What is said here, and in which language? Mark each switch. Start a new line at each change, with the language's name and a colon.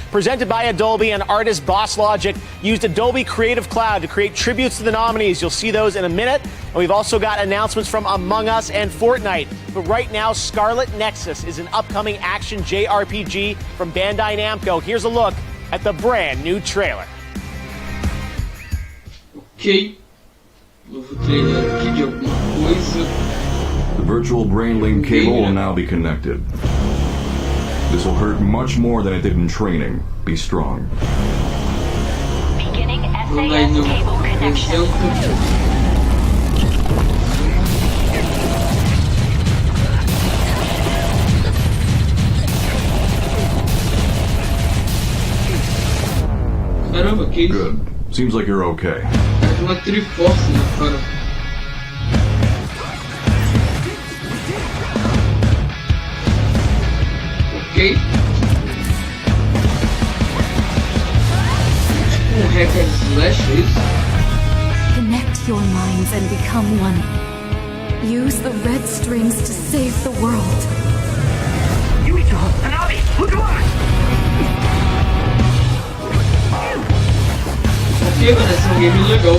English: Presented by Adobe, and artist Boss Logic used Adobe Creative Cloud to create tributes to the nominees. You'll see those in a minute. And we've also got announcements from Among Us and Fortnite. But right now, Scarlet Nexus is an upcoming action JRPG from Bandai Namco. Here's a look at the brand new trailer. Ok.
Portuguese: Novo trailer aqui de alguma coisa.
English: The virtual brain link cable will now be connected. This will hurt much more than it did in training. Be strong. Beginning SAS cable connection.
Portuguese: Caramba, que isso?
English: Good. Seems like you're okay.
Portuguese: É uma triforce na cara. Ok. Tipo um hack and slash, é isso?
English: Connect your minds and become one. Use the red strings to save the world.
Portuguese: Ok, parece um game legal.